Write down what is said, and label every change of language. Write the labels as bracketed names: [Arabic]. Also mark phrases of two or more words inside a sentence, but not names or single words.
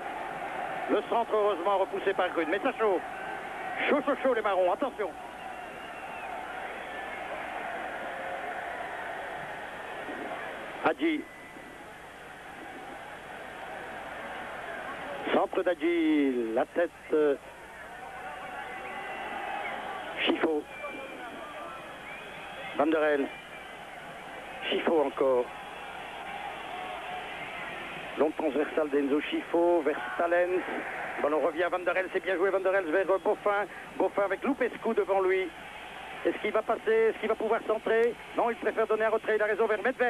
[French] Le centre heureusement repoussé par Grune. Mais ça chauffe. Chaud, chaud, chaud les marrons. Attention. Hadji. Centre d'Hadji. La tête. Chifo. Van der El. Chifo encore. Long transversal d'Enzo Chifo vers Stalens. Ballon revient à Van der El, c'est bien joué Van der El vers Boffin. Boffin avec Lupescu devant lui. Est-ce qu'il va passer? Est-ce qu'il va pouvoir centrer? Non, il préfère donner un retrait, il a raison vers Medved.